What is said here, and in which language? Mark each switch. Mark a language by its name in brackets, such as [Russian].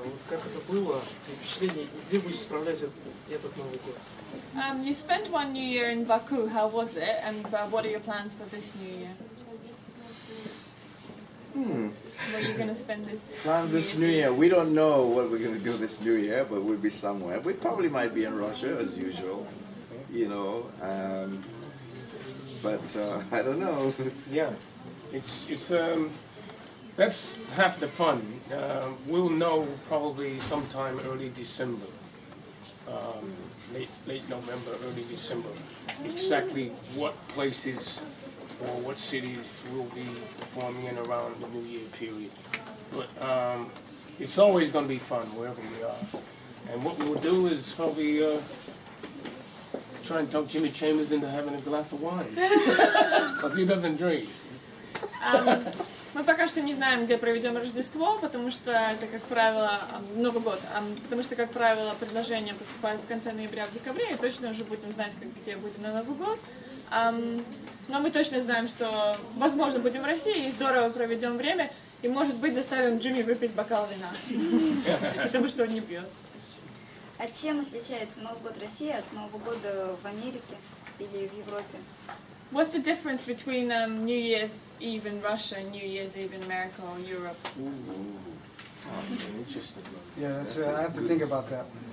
[Russian] Вот как это было, впечатление, и где будете справлять этот Новый год? [English] You spent one New Year in Baku. How was it? And what are your plans for this New Year? Where are you going to spend this? Plans this New Year. We don't know what we're going to do this New Year, but we'll be somewhere. We probably might be in Russia as usual, you know. But I don't know. Yeah, it's that's half the fun. We'll know probably sometime early December, late November, early December, exactly what places or what cities will be performing in around the New Year period. But it's always going to be fun wherever we are. And what we'll do is probably try and talk Jimmy Chambers into having a glass of wine, because he doesn't drink. [Russian] Мы пока что не знаем, где проведем Рождество, потому что это, как правило, Новый год, потому что, как правило, предложения поступают в конце ноября, в декабре, и точно уже будем знать, где будем на Новый год. Но мы точно знаем, что, возможно, будем в России и здорово проведем время, и, может быть, заставим Джимми выпить бокал вина, потому что он не пьет. А чем отличается Новый год России от Нового года в Америке или в Европе? [English] What's the difference between New Year's Eve in Russia and New Year's Eve in America or Europe? That's interesting. Yeah, that's right. I have to think about that.